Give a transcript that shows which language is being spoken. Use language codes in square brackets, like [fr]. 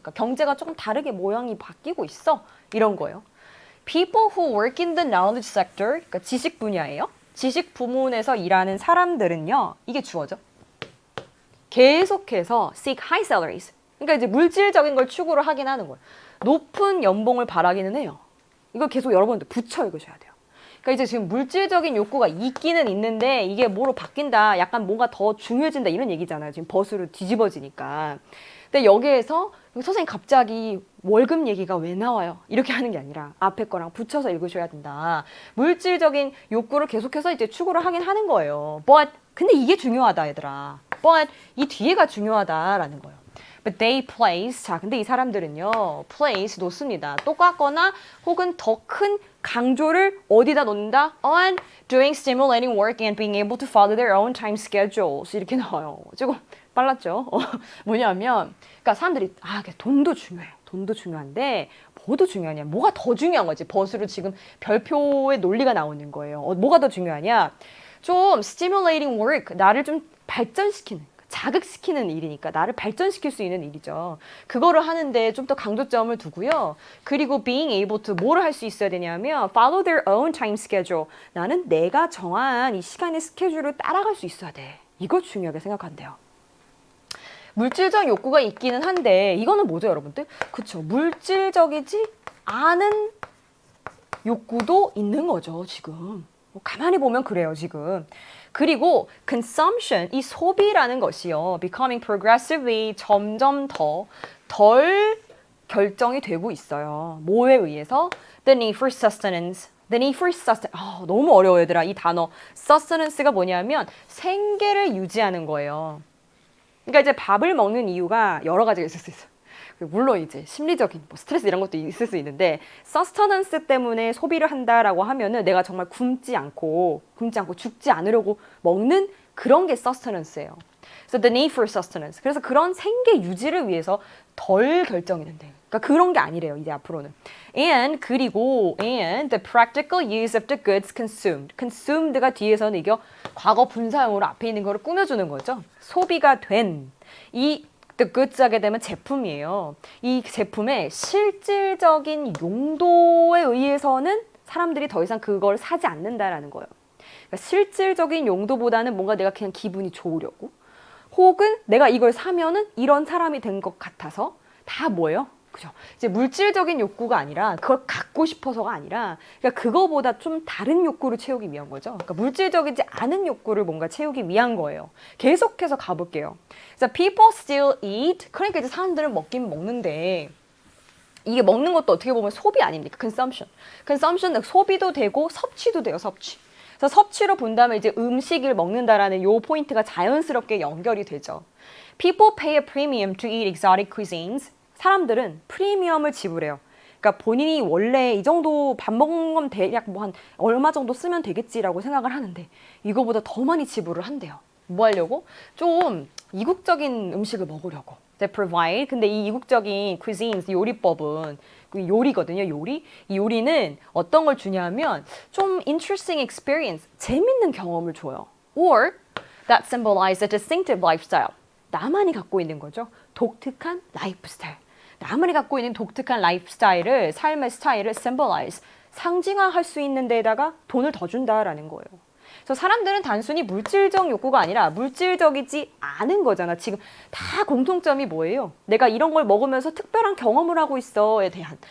[ko] 그러니까 경제가 조금 다르게 모양이 바뀌고 있어 이런 거예요. [en] People who work in the knowledge sector, [ko] 그러니까 지식 분야예요. 지식 부문에서 일하는 사람들은요. 이게 주어져. [en] 계속해서 seek high salaries. [ko] 그러니까 이제 물질적인 걸 추구를 하긴 하는 거예요. 높은 연봉을 바라기는 해요. 이거 계속 여러분들 붙여 읽으셔야 돼요. 그러니까 이제 지금 물질적인 욕구가 있기는 있는데 이게 뭐로 바뀐다, 약간 뭔가 더 중요해진다 이런 얘기잖아요. 지금 버스로 뒤집어지니까. 근데 여기에서 선생님 갑자기 월급 얘기가 왜 나와요? 이렇게 하는 게 아니라 앞에 거랑 붙여서 읽으셔야 된다. 물질적인 욕구를 계속해서 이제 추구를 하긴 하는 거예요. But 근데 이게 중요하다 얘들아. But 이 뒤에가 중요하다라는 거예요. [en] But they place, [ko] 자 근데 이 사람들은요 place 놓습니다. 똑같거나 혹은 더 큰 강조를 어디다 놓는다? [en] On doing stimulating work and being able to follow their own time schedules 이렇게 나와요. [ko] 조금 빨랐죠? 뭐냐면 그러니까 사람들이 돈도 중요해. 돈도 중요한데 뭐도 중요하냐? 뭐가 더 중요한 거지? 버스로 지금 별표의 논리가 나오는 거예요. 뭐가 더 중요하냐? 좀 [en] stimulating work, [ko] 나를 좀 발전시키는, 자극시키는 일이니까 나를 발전시킬 수 있는 일이죠. 그거를 하는데 좀 더 강조점을 두고요. 그리고 [en] being able to [ko] 뭐를 할 수 있어야 되냐면 [en] follow their own time schedule. [ko] 나는 내가 정한 이 시간의 스케줄을 따라갈 수 있어야 돼. 이거 중요하게 생각한대요. 물질적 욕구가 있기는 한데 이거는 뭐죠 여러분들? 그쵸, 물질적이지 않은 욕구도 있는 거죠 지금. 가만히 보면 그래요 지금. 그리고 consumption, 이 소비라는 것이요 [en] becoming progressively [ko] 점점 덜 결정이 되고 있어요. 뭐에 의해서? [en] The need for sustenance. The need for sustenance. [ko] 너무 어려워 얘들아 이 단어. sustenance가 뭐냐면 생계를 유지하는 거예요. 그러니까 이제 밥을 먹는 이유가 여러 가지가 있을 수 있어요. 물론 이제 심리적인 스트레스 이런 것도 있을 수 있는데 서스터넌스 때문에 소비를 한다라고 하면은 내가 정말 굶지 않고 죽지 않으려고 먹는 그런 게 서스터넌스예요. [en] 그래서 the need for sustenance. [ko] 그래서 그런 생계 유지를 위해서 덜 결정이 된대. 그러니까 그런 게 아니래요 이제 앞으로는. [en] And the practical use of the goods consumed. [ko] consumed가 뒤에서는 이게 과거 분사형으로 앞에 있는 거를 꾸며주는 거죠. 소비가 된 이 the goods 하게 되면 제품이에요. 이 제품의 실질적인 용도에 의해서는 사람들이 더 이상 그걸 사지 않는다라는 거예요. 그러니까 실질적인 용도보다는 뭔가 내가 그냥 기분이 좋으려고 혹은 내가 이걸 사면은 이런 사람이 된 것 같아서 다 뭐예요? 그죠? 이제 물질적인 욕구가 아니라 그걸 갖고 싶어서가 아니라 그러니까 그거보다 좀 다른 욕구를 채우기 위한 거죠. 그러니까 물질적이지 않은 욕구를 뭔가 채우기 위한 거예요. 계속해서 가볼게요. [en] 그래서 people still eat. [ko] 그러니까 이제 사람들은 먹긴 먹는데 이게 먹는 것도 어떻게 보면 소비 아닙니까? consumption 소비도 되고 섭취도 돼요. 섭취. 그래서 섭취로 본다면 이제 음식을 먹는다라는 요 포인트가 자연스럽게 연결이 되죠. [en] People pay a premium to eat exotic cuisines. [ko] 사람들은 프리미엄을 지불해요. 그러니까 본인이 원래 이 정도 밥 먹는 건 대략 뭐 한 얼마 정도 쓰면 되겠지라고 생각을 하는데 이거보다 더 많이 지불을 한대요. 뭐 하려고? 좀 이국적인 음식을 먹으려고. [en] They provide. [ko] 근데 이 이국적인 cuisines, 요리법은 요리거든요. 요리. 이 요리는 어떤 걸 주냐면 좀 [en] interesting experience, [ko] 재밌는 경험을 줘요. [en] Or that symbolize a distinctive lifestyle. [ko] 나만이 갖고 있는 거죠. 독특한 라이프 스타일. 나만이 갖고 있는 독특한 라이프 스타일을, 삶의 스타일을 symbolize, 상징화할 수 있는 데다가 돈을 더 준다라는 거예요. 그래서 사람들은 단순히 물질적 욕구가 아니라 물질적이지 않은 거잖아. 지금 다 공통점이 뭐예요? 내가 이런 걸 먹으면서 특별한 경험을 하고 있어에 대한.